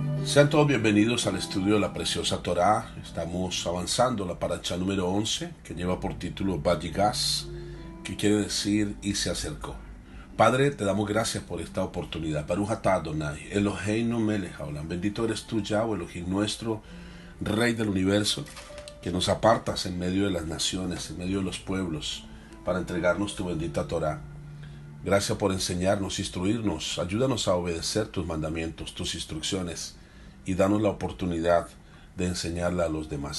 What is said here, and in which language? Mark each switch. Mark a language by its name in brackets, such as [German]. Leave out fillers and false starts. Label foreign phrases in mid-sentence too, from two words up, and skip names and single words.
[Spanish] Sean todos bienvenidos al estudio de la preciosa Torá. Estamos avanzando la paracha número 11, que lleva por título Vayigas, que quiere decir y se acercó. Padre, te damos gracias por esta oportunidad. [Hebrew] ברוך אתה אדוני, אלוהינו מלך העולם. [Spanish] Bendito eres tú, Yahweh, Elohim nuestro, Rey del universo, que nos apartas en medio de las naciones, en medio de los pueblos, para entregarnos tu bendita Torá. Gracias por enseñarnos, instruirnos. Ayúdanos a obedecer tus mandamientos, tus instrucciones, y danos la oportunidad de enseñarla a los demás.